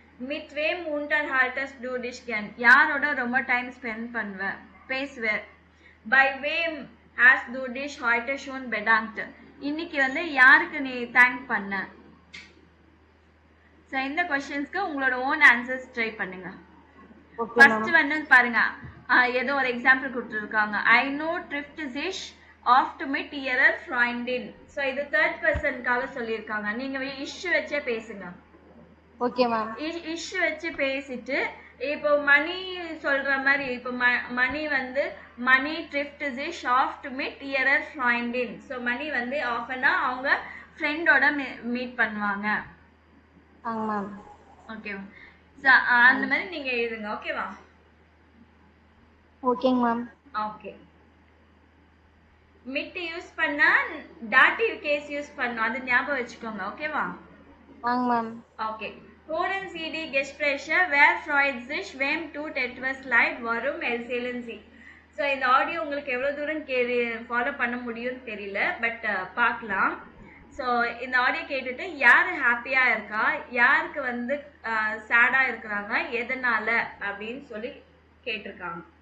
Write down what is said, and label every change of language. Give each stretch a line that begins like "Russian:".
German: Mit wem unterhaltest du dich gern?
Tamil: யாரோட ரொம்ப time spend பண்ணுவ பேசுவ.
German: By wem hast du dich heute schon bedankt?
Tamil: இன்னைக்கு வந்து யாருக்கு நீ தேங்க் பண்ண? சோ இந்த क्वेश्चंस्க்கு உங்களோட ஓன் ஆன்சர்ஸ் ட்ரை பண்ணுங்க. ஃபர்ஸ்ட் வந்து பாருங்க, ஏதோ ஒரு எக்ஸாம்பிள் கொடுத்திருக்காங்க.
German: I know trifft sich oft mit ihrer Freundin.
Tamil: So இது தேர்ட் பர்சனுக்காக சொல்லிருக்காங்க. நீங்க இஷ்யூ வச்சே பேசுங்க. Okay ma'am. இஷ்யூ வச்சு பேசிட்டு இப்போ மணி சொல்ற மாதிரி இப்போ மணி வந்து மணி
German: trifft sich oft mit ihrer Freundin.
Tamil: So மணி வந்து ஆஃபனா அவங்க ஃப்ரெண்டோட மீட் பண்ணுவாங்க. மேம். ஓகே. சோ அந்த மாதிரி நீங்க எழுதுங்க. ஓகேவா? ஓகேங்க மேம். ஓகே. மிட் யூஸ் பண்ணா டாட்டிவ் கேஸ் யூஸ் பண்ணனும். அது ஞாபகம் வச்சுக்கோங்க. ஓகேவா? Ma'am. Okay.
German: Hören Sie die Gespräche? Wer freut sich, wem tut etwas leid, warum erzählen Sie?
Tamil: So இந்த ஆடியோ உங்களுக்கு எவ்வளோ தூரம் ஃபாலோ பண்ண முடியும்னு தெரியல, பட் பார்க்கலாம். ஸோ இந்த ஆடியோ கேட்டுட்டு யார் ஹாப்பியாக இருக்கா, யாருக்கு வந்து சேடாக இருக்கிறாங்க, எதனால அப்படின்னு சொல்லி கேட்டிருக்காங்க.